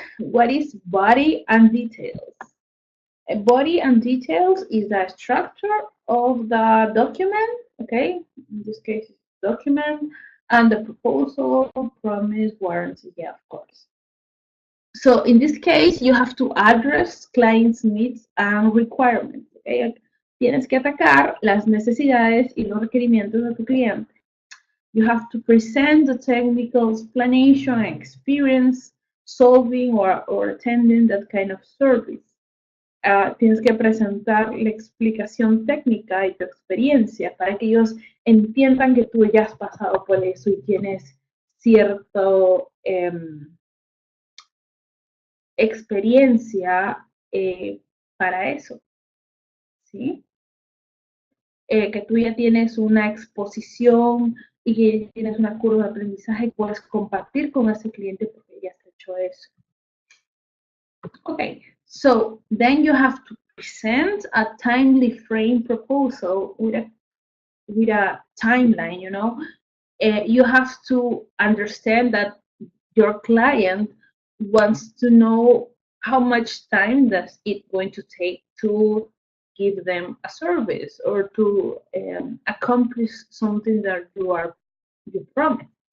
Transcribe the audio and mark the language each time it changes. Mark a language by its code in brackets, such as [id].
[en] What is body and details? A body and details is the structure of the document, okay? In this case, document, and the proposal, promise, warranty, yeah, of course. So in this case, you have to address clients' needs and requirements, okay? [es] Tienes que atacar las necesidades y los requerimientos de tu cliente. [en] You have to present the technical explanation and experience solving or attending that kind of service. [es] Tienes que presentar la explicación técnica y tu experiencia para que ellos entiendan que tú ya has pasado por eso y tienes cierto experiencia para eso, ¿sí? Que tú ya tienes una exposición y que tienes una curva de aprendizaje y puedes compartir con ese cliente porque ya has hecho eso. [en] Okay, so then you have to present a timely frame proposal with a timeline, you know. You have to understand that your client wants to know how much time does it going to take to give them a service or to accomplish something that you promised.